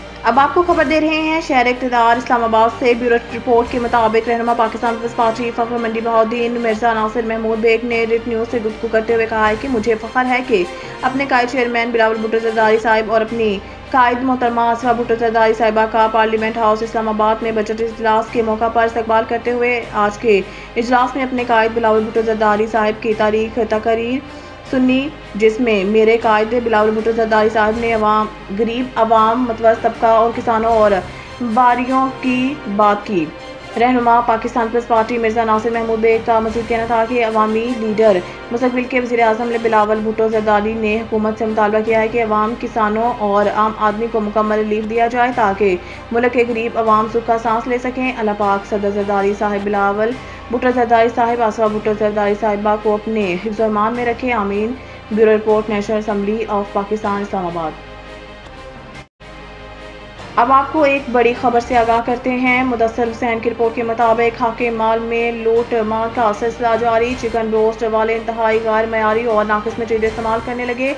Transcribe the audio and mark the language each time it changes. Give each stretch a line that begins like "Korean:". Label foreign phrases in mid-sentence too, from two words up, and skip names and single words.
Urdu: اب آپ کو خبر دے رہے ہیں شہر اقتدار اسلام آباد سے۔ بیورو رپورٹ کے مطابق رہنما پاکستان پیپلز پارٹی فخر منڈی بہاؤالدین مرزا ناصر محمود بیگ نے رٹ نیوز سے گفتگو کرتے ہوئے کہا ہے کہ مجھے فخر ہے کہ اپنے قائد چیئرمین بلاول بھٹو زرداری صاحب اور اپنی قائد محترمہ آصفہ بھٹو زرداری صاحبہ کا پارلیمنٹ ہاؤس اسلام آباد میں بجٹ اجلاس کے موقع پر استقبال کرتے ہوئے آج کے اجلاس میں اپنے قائد بلاول بھٹو زرداری صاحب کی تاریخ تقریر سنی، جس میں میرے قائد بلاول بھٹو زرداری صاحب نے غریب عوام متوسط طبقہ اور کسانوں اور باریوں کی بات کی. رہنما پاکستان پیپلز پارٹی مرزا ناصر محمود بیگ کا مزید کہنا تھا کہ عوامی لیڈر مستقبل کے وزیر اعظم بلاول بھٹو زرداری نے حکومت سے مطالبہ کیا ہے کہ عوام، کسانوں اور عام آدمی کو مکمل ریلیف دیا جائے تاکہ ملک کے غریب عوام سکھ کا سانس لے سکیں. اللہ پاک صدر زرداری صاحب بلاول بھٹو زرداری صاحب آصفہ بھٹو زرداری صاحبہ کو اپنے حفظ اور ایمان میں رکھے، آمین. بیورو رپورٹ، نیشنل اسمبلی آف پاکستان، اسلام آباد. اب آپ کو ایک بڑی خبر سے آگاہ کرتے ہیں. مدثر حسین کی رپورٹ کے مطابق حاکم مال میں لوٹ مار کا سلسلہ جاری. چکن روسٹ والے انتہائی غیر معیاری اور ناقص میٹیریل استعمال کرنے لگے.